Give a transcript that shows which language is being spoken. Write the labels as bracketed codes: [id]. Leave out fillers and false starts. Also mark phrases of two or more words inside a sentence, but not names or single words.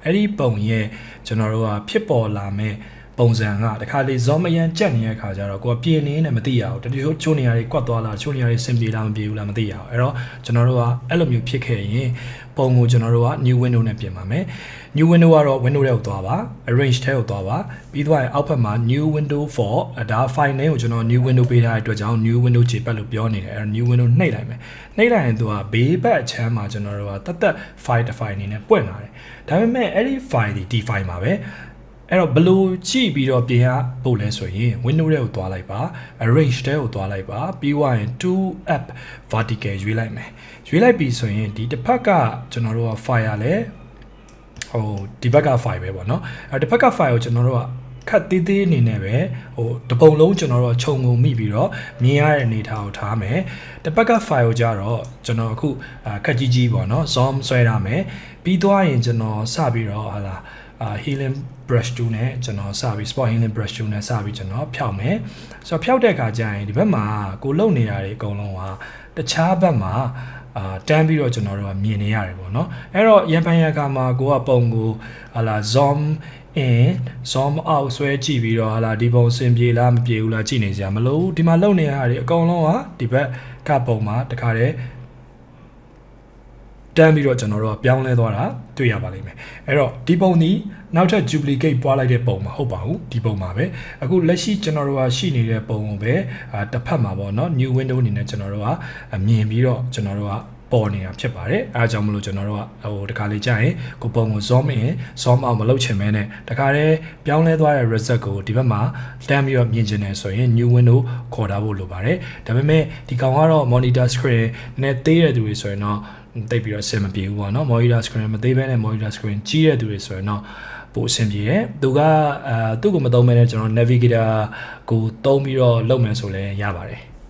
[my] အဲ့ဒီပုံရဲ့ကျွန်တော်တို့ကဖြစ်ပေါ်လာမဲ့ပုံစံကတခါလေ zoom အရန်ကြက်နေတဲ့အခါကျတော့ကိုကပြင်နေနဲ့မသိရဘူးတချို့ချိုးနေရတွေကွက်သွားလားချိုးနေရတွေစင်ပြေလားမပြေဘူးလားမသိရဘူးအဲ့တော့ကျွန်တော်တို့ကအဲ့လိုမျိုးဖြစ်ခဲ့ရင်ပုံကိုကျွန်တော်တို့က [en] new window [my] နဲ့ပြင်ပါမယ် [en] new window [my] ကတော့ window တွေကိုသွားပါ arrange ထဲကိုသွားပါပြီးသွားရင်အောက်ဘက်မှာ [en] new window for [my] ဒါ [en] file name [my] ကိုကျွန်တော် [en] new window [my] ပေးထားတဲ့အတွက်ကြောင့် [en] new window [my] ခြေပတ်လို့ပြောနေတယ်အဲ့တော့ new window နှိပ်လိုက်မယ်နှိပ်လိုက်ရင်သူကဘေးဘက်အချမ်းမှာကျွန်တော်တို့ကတတ် file တစ် file အနေနဲ့ပွင့်လာတယ်ဒါပေမဲ့အဲ့ဒီ file ဒီ file မှာပဲအဲ့တော့ဘလို့ကြည့်ပြီးတော့ပြင်ရပို့လဲဆိုရင် window တွေကိုသွားလိုက်ပါ arrange ထဲကိုသွားလိုက်ပါပြီးသွားရင် [en] to app vertical [my] ရွေးလိုက်မယ်ရွေးလိုက်ပြီဆိုရင်ဒီတစ်ဖက်ကကျွန်တော်တို့က file ရလဲဒီဘက်က file ပဲပေါ့နော်အဲ့ဒီဘက်က file ကိုကျွန်တော်တို့ကခတ်သေးသေး အနေနဲ့ပဲတပုံလုံးကျွန်တော်တို့ခြုံငုံမိပြီးတော့မြင်ရတဲ့အနေထားကိုထားမယ်တစ်ဖက်က file ကိုကြတော့ကျွန်တော်အခုခက်ကြီးကြီးပေါ့နော် zoom ဆွဲရမယ်ပြီးသွားရင်ကျွန်တော်စပြီးတော့ဟာလာ [en] healing brush tool [my] နဲ့ကျွန်တော်စပြီး [en] spot healing brush tool [my] နဲ့စပြီးကျွန်တော်ဖြောက်မယ်ဆိုတော့ဖြောက်တဲ့အခါကျရင်ဒီဘက်မှာကိုလုံနေတာတွေအကုန်လုံးကတခြားဘက်မှာတန်းပြီးတော့ကျွန်တော်တို့ကမြင်နေရတယ်ပေါ့နော်အဲ့တော့ရန်ပန်ရကမှာကိုကပုံကိုဟာလာ [en] zoom in zoom out [my] ဆွဲကြည့်ပြီးတော့ဟာလာဒီပုံစင်ပြေလားမပြေဘူးလားကြည့်နေစရာမလိုဘူးဒီမှာလုံနေရတာတွေအကုန်လုံးကဒီဘက်ကပုံမှာတခါတည်း တန်းပြီးတော့ကျွန်တော်တို့ကပြောင်းလဲသွားတာတွေ့ရပါလိမ့်မယ်အဲ့တော့ဒီပုံဒီနောက်ထပ် duplicate ပွားလိုက်တဲ့ပုံမဟုတ်ပါဘူးဒီပုံမှာပဲအခုလက်ရှိကျွန်တော်တို့ကရှိနေတဲ့ပုံကိုပဲတစ်ဖက်မှာပေါ့နော် [en] new window [my] အနေနဲ့ကျွန်တော်တို့က မြင်ပြီးတော့ကျွန်တော်တို့ကပေါ်နေတာဖြစ်ပါတယ်အဲအကြောင်းမလို့ကျွန်တော်တို့ကတခါလေးကြာရင်ကိုပုံကို [en] zoom in zoom out [my] မလုပ်ချင်မဲနဲ့တခါတည်းပြောင်းလဲသွားတဲ့ result ကိုဒီဘက်မှာတန်းပြီးတော့မြင်ချင်တယ်ဆိုရင် [en] new window [my] ခေါ်ထားဖို့လိုပါတယ်ဒါပေမဲ့ဒီကောင်ကတော့ [en] monitor screen [my] နဲ့သေးတဲ့သူတွေဆိုရင်တော့တိတ်ပြီးတော့အဆင်မပြေဘူးပေါ့နော် [en] monitor screen [my] မသေးဘဲနဲ့ [en] monitor screen [my] ကြီးတဲ့သူတွေဆိုရင်တော့ပိုအဆင်ပြေတယ်သူကသူ့ကိုမသုံးမဲနဲ့ကျွန်တော် navigator ကိုသုံးပြီးတော့လုပ်မယ်ဆိုလည်းရပါတယ်